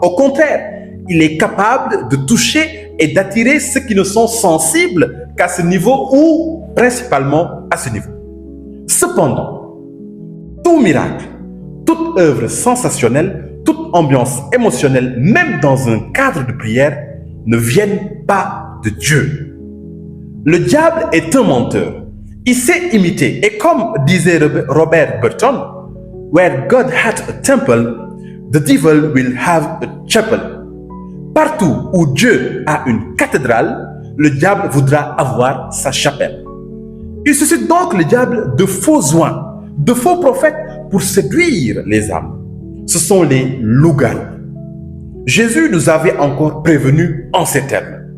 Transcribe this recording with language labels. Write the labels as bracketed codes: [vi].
[fr] Au contraire, il est capable de toucher et d'attirer ceux qui ne sont sensibles qu'à ce niveau ou principalement à ce niveau. Cependant, tout miracle, toute œuvre sensationnelle, toute ambiance émotionnelle, même dans un cadre de prière, ne viennent pas de Dieu. Le diable est un menteur. Il sait imiter. Et comme disait [en] Robert Burton, "Where God had a temple, the devil will have a chapel." [fr] Partout où Dieu a une cathédrale, le diable voudra avoir sa chapelle. Il suscite donc le diable de faux oins, de faux prophètes pour séduire les âmes. Ce sont les loups-garous. Jésus nous avait encore prévenus en ces termes.